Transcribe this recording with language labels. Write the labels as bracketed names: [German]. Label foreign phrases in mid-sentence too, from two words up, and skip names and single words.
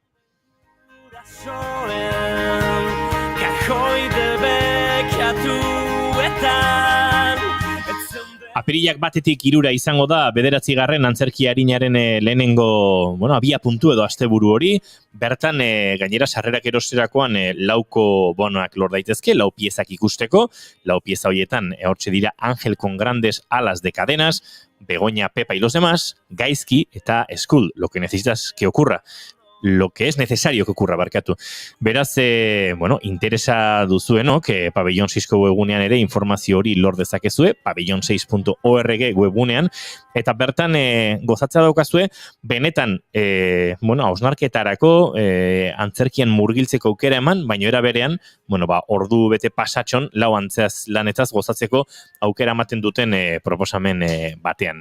[Basque] Apirilak batetik 3 izango da 9. antzerki arinaren lehenengo, abia puntu edo asteburu hori, bertan gainera sarrerak erosterakoan 4 bonoak lor daitezke, 4 piezak ikusteko, 4 pieza horietan hortxe dira Ángel con grandes alas de cadenas, Begoña, Pepa y los demás, Gaizki eta Skull, lo que necesitas que ocurra. Lo que es necesario que ocurra, barkatu. Beraz, interesa duzuenok, Pabellon 6ko webunean ere informazio hori lor dezakezue, pabellon6.org webunean, eta bertan gozatzea daukazue, benetan, hausnarketarako antzerkian murgiltzeko aukera eman, baina era berean, ordu bete pasatxon, 4 antzeaz lanetaz gozatzeko aukera ematen duten proposamen batean.